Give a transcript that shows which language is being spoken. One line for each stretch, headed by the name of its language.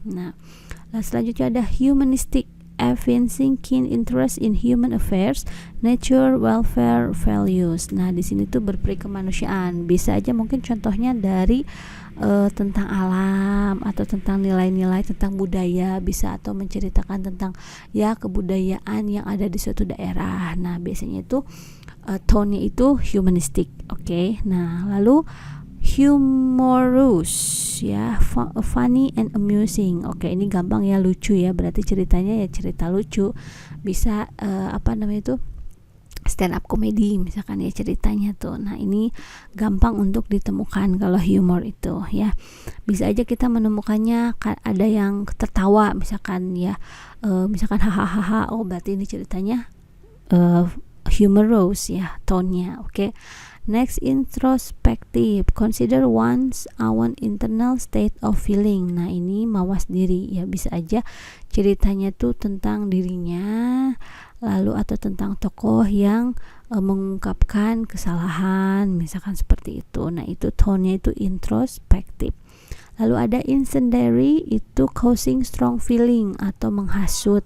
Indonesian: Nah selanjutnya ada
English: humanistic, evincing keen interest in human affairs, nature, welfare, values.
Indonesian: Nah di sini tuh berperi kemanusiaan, bisa aja mungkin contohnya dari tentang alam atau tentang nilai-nilai tentang budaya bisa, atau menceritakan tentang ya kebudayaan yang ada di suatu daerah. Nah biasanya itu tone-nya itu humanistic. Oke. Nah lalu
English: humorous ya, funny and amusing.
Indonesian: Oke, ini gampang ya, lucu ya, berarti ceritanya ya cerita lucu. Bisa itu stand up comedy misalkan ya ceritanya tuh. Nah ini gampang untuk ditemukan kalau humor itu ya. Bisa aja kita menemukannya ada yang tertawa misalkan ya, misalkan hahaha, oh berarti ini ceritanya humorous ya tone-nya. Oke.
English: Next, introspective, consider one's own internal state of feeling.
Indonesian: Nah ini mawas diri ya, bisa aja ceritanya tuh tentang dirinya, lalu atau tentang tokoh yang mengungkapkan kesalahan misalkan seperti itu. Nah itu tone-nya itu introspective. Lalu ada incendiary, itu
English: causing strong feeling
Indonesian: atau menghasut.